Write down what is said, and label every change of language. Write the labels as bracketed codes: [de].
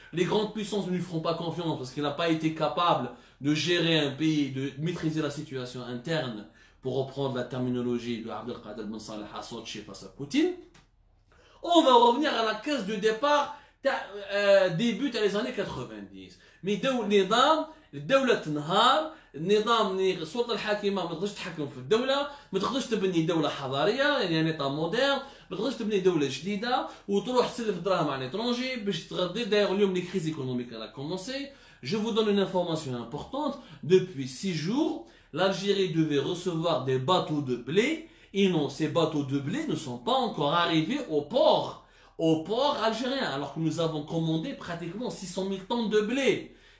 [fr] Les grandes puissances ne lui feront pas confiance parce qu'il n'a pas été capable de gérer un pays, de maîtriser la situation interne, pour reprendre la terminologie de Abdelkader Ben Saleh Hassochi face à Poutine. On va revenir à la case de départ début des années 90. [ar] Mais الدولة تنهار، النظام السلطة الحاكمة ما تقدرش تتحكم في الدولة، ما تقدرش تبني دولة حضارية يعني نظام مودرن، ما تقدرش تبني دولة جديدة وتروح تسلف دراهم على l'étranger باش تغطي. [fr] D'ailleurs اليوم les crises économiques a commencé. Je vous donne une information importante. Depuis 6 jours, l'Algérie devait recevoir des bateaux de blé et non, ces bateaux de blé ne sont pas encore arrivés au port algérien, alors que nous avons commandé pratiquement 600 000 tonnes de blé.